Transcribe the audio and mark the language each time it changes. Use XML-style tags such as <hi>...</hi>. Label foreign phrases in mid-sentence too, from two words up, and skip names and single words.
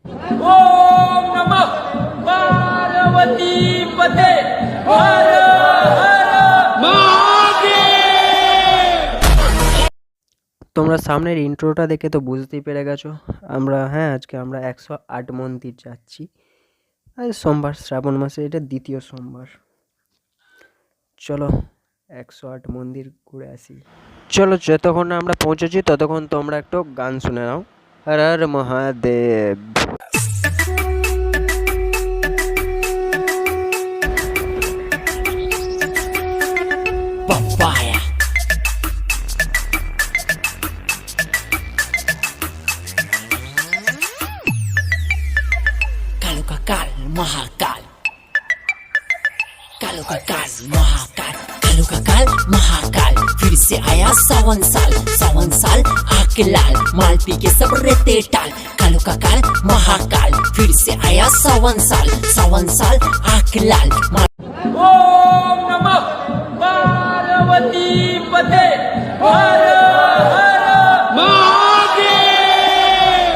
<sa>ओम नमः पार्वती पते हर हर महादेव।</sa> <bn>তোমরা সামনের ইন্ট্রোটা দেখে তো বুঝতেই পেরে গেছো আজকে আমরা 108 মন্দির যাচ্ছি। আজ সোমবার, শ্রাবণ মাসে এটা দ্বিতীয় সোমবার। চলো 108 মন্দির ঘুরে আসি। চলো, যতক্ষণ না আমরা পৌঁছেছি ততক্ষণ তোমরা একটু গান শুনে নাও। হর হর মহাদেব। Papaya.</bn> <hi>Kalu kakal mahakal. Kalu kakal mahakal. Kalu kakal mahakal. फिर से आया सावन साल आके लाल माल पी के सब रहते टाल। कालू काल महाकाल फिर से आया सावन साल आके लाल माल।</hi> <sa>ओम नमः पार्वती पते हर हर महादेव।</sa>